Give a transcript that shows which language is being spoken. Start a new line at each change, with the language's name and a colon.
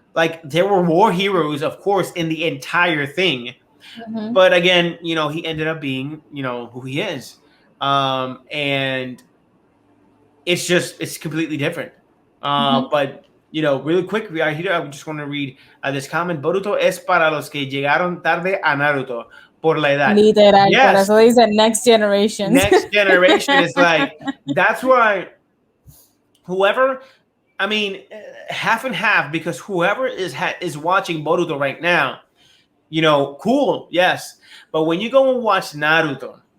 English: Like there were war heroes, of course, in the entire thing, Mm-hmm. but again, he ended up being, who he is. And it's completely different. Mm-hmm. But really quick, right here, I just want to read this comment.
Spanish: Boruto es para los que llegaron tarde a Naruto por la edad. Literal, por
English: Yes,
Spanish: eso dice
English: next generations. next generation is like, that's why whoever, I mean, half and half, because whoever is watching Boruto right now, cool, yes. But when you go and watch Naruto,